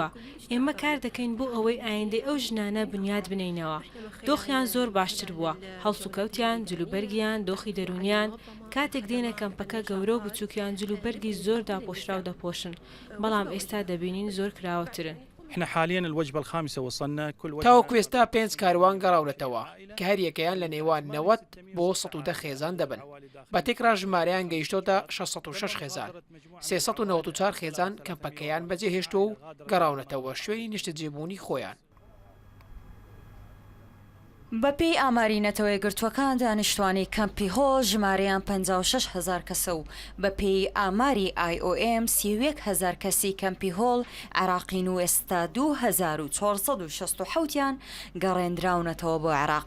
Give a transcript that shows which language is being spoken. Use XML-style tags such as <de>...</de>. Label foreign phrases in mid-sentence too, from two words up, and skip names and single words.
<ckb>ئێمە کار دەکەین بۆ ئەوەی ئایندەی ئەو ژنانە بنیاد بنینەوە. دۆخیان زۆر باشتر بووە، هەڵسوکەوتیان جلوبەرگیان دۆخی دەرونیان کاتێک دێنە کەمپەکە گەورە و بچووکیان جلوبەرگی زۆر داپۆشرا و دەپۆشن، بەڵام ئێستا دەبینین زۆر کراوەترن.</ckb> <ar>احنا حاليا الوجبة الخامسة وصلنا كل وجبة</ar> <ckb>تاوەکو ئێستا 5 کاروان گەڕاونەتەوە کە هەر یەکەیان لە نێوان 90 بۆ 110 خێزان دەبن. بە تێکرا ژمارەیان گەیشتۆتە 606 خێزان. 394 خێزان کەمپەکەیان بەجێهێشتۆ و گەڕاونەتەوە شوێنی نیشتەجێبوونی خۆیان. بەپێی ئامارینەتەوەی گرتوەکان دانیشتوانی کەمپی هۆڵ ژمارەیان 56,000 کەسە و بەپێی ئاماری IOM 31,000 کەسی کەمپی هۆڵ عێراقین و ئێستا 2467یان گەڕێنراونەتەوە بۆ عێراق.</ckb>